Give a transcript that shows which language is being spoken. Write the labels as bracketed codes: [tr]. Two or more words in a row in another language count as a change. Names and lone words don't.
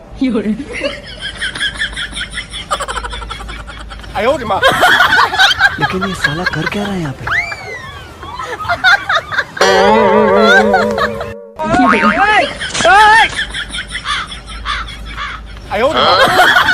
[zh] 有人，哎呦我的妈 [hi] लेकिन ये साला कर क्या रहा है यहाँ पे? [zh] 有人，哎呦我的妈